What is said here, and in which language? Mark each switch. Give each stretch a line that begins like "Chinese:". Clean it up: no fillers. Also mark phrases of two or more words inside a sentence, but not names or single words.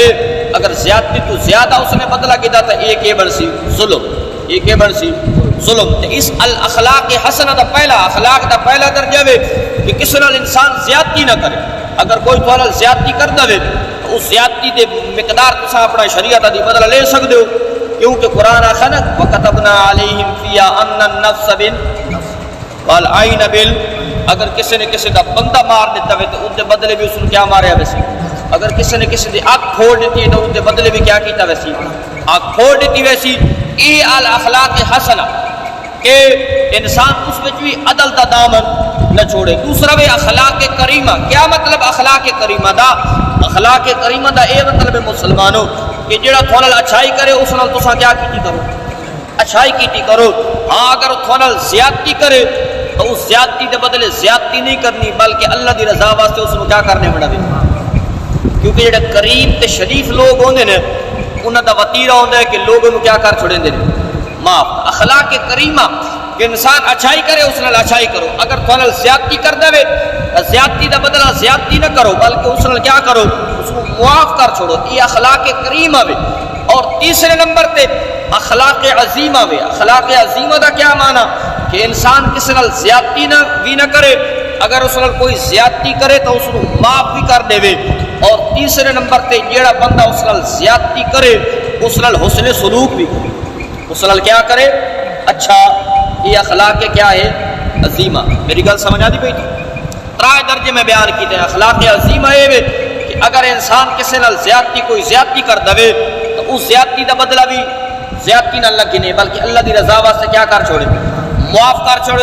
Urdu: اگر زیادتی تو زیادہ اس نے بدلا کیا تو ایک یہ بن سی ظلم ایک یہ بن سی ظلم.
Punjabi: اس الاخلاق حسنہ دا پہلا اخلاق دا پہلا درجہ ہے کہ کسی نال انسان زیادتی نہ کرے. اگر کوئی تھوڑا زیادتی کرتا ہے تو اس زیادتی دے مقدار تسا اپنا شریعت دی بدلا لے سکتے ہو کیونکہ قرآن آخر نا
Arabic: وَكَتَبْنَا عَلَيْهِمْ فِيهَا أَنَّ النَّفْسَ بِالنَّفْسِ وَالْعَيْنَ
Punjabi: اگر کسی نے کسی کا بندہ مار دیتا ہے تو ان کے بدلے بھی اس نے کیا ماریا ویسی.
Urdu: اگر کسی نے کسی کی آنکھ پھوڑ دیتی ہے تو ان کے بدلے بھی کیا کیتا ویسی آنکھ پھوڑ دیتی ویسی.
Punjabi: یہ الاخلاق حسنہ کہ انسان اس میں بھی عدل دا دامن نہ چھوڑے. دوسرا بھی اخلاق کریمہ. کیا مطلب اخلاق کریمہ دا؟ اخلاق کریمہ دا اے مطلب ہے مسلمانوں کہ جڑا تھوڑا اچھائی کرے اس نال تساں کیا کیتی کرو اچھائی کیتی کرو. ہاں اگر تھوڑا زیادتی کرے تو اس زیادتی دے بدلے زیادتی نہیں کرنی بلکہ اللہ دی رضا واسطے اس کو کیا کرنے بڑا بھی. کیونکہ جڑے کریم تے شریف لوگ ہوندے نے انہاں دا وتیرہ ہوندا ہے کہ لوگوں کو کیا کر چھوڑیندے نے معاف. اخلاق کریمہ کہ انسان اچھائی کرے اس نال اچھائی کرو. اگر تھوڑا زیادتی کر دے زیادتی دا بدلہ زیادتی نہ کرو بلکہ اس نال کیا کرو اس کو معاف کر چھوڑو.
Urdu: یہ اخلاق کریمہ ہے.
Punjabi: اور تیسرے نمبر تے اخلاق عظیمہ ہے. اخلاق عظیمہ دا کیا معنی کہ انسان کسی نال زیادتی نہ بھی نہ کرے.
Urdu: اگر اس نال کوئی زیادتی کرے تو اس کو معاف بھی کر دے.
Punjabi: اور تیسرے نمبر تے جیڑا بندہ اس نال زیادتی کرے اس نال حسن سلوک بھی کرے اس نال کیا کرے اچھا. یہ اخلاق کیا ہے عظیمہ. میری گل سمجھ آتی پئی تھی. ترائے درجے میں بیان کیتے ہیں. اخلاق عظیمہ یہ کہ اگر انسان کسی نال زیادتی کوئی زیادتی کر دے تو اس زیادتی دا بدلہ بھی زیادتی نہ اللہ کی نہیں بلکہ اللہ دی رضا واسطے کیا کر چھوڑے معاف کر چھوڑے.